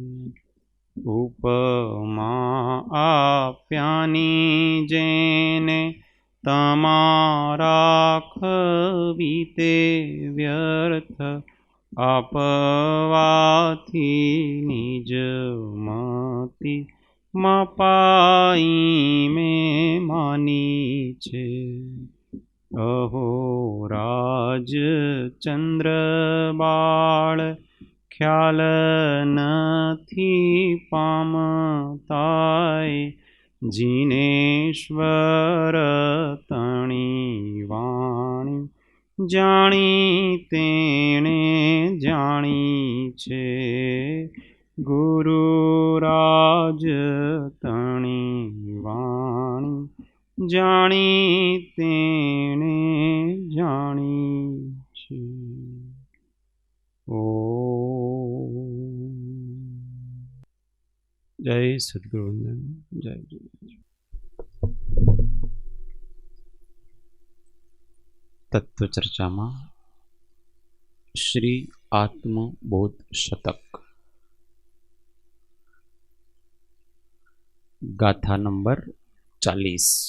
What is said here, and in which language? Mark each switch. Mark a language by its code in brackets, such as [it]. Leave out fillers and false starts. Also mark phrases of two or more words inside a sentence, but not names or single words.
[gu] ઉપમા આપ્યાની જેને તમારા ખવીતે વ્યર્થ આપવાથી નિજ મતિ મપાઈ મેં માની છે। અહો રાજ ચંદ્ર બાળ ખ્યાલ નથી પામતાય જિનેશ્વર તણી વાણી જાણી તેણે જાણી છે ગુરુરાજ તણી વાણી જાણી તેણે જાણી છે। જય સદ્ગુરુવંદન જય જય। [hi] तत्व चर्चा में श्री आत्मबोध शतक गाथा नंबर 40।